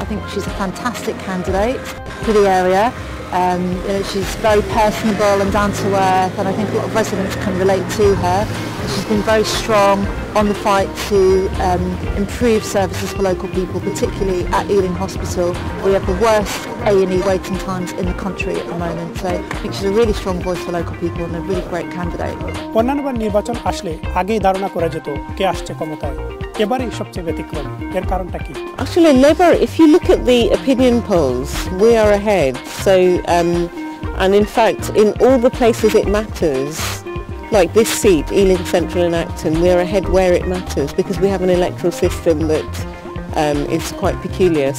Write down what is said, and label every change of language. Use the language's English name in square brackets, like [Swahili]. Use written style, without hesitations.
[English] I think she's a fantastic candidate for the area. She's very personable and down to earth, and I think a lot of residents can relate to her. She's been very strong on the fight to improve services for local people, particularly at Ealing Hospital. We have the worst A&E waiting times in the country at the moment, so I think she's a really strong voice for local people and a really great candidate. [Bangla] অন্যান্যবার নির্বাচন আসলে আগেই ধারণা করা যেত কে আসছে ক্ষমতায়, এবারেই সবচেয়ে ব্যতিক্রম। এর কারণটা কি? [English] Actually, Labour, if you look at the opinion polls, we are ahead. So, and in fact, in all the places it matters, like this seat, Ealing Central and Acton, we are ahead where it matters because we have an electoral system that is quite peculiar.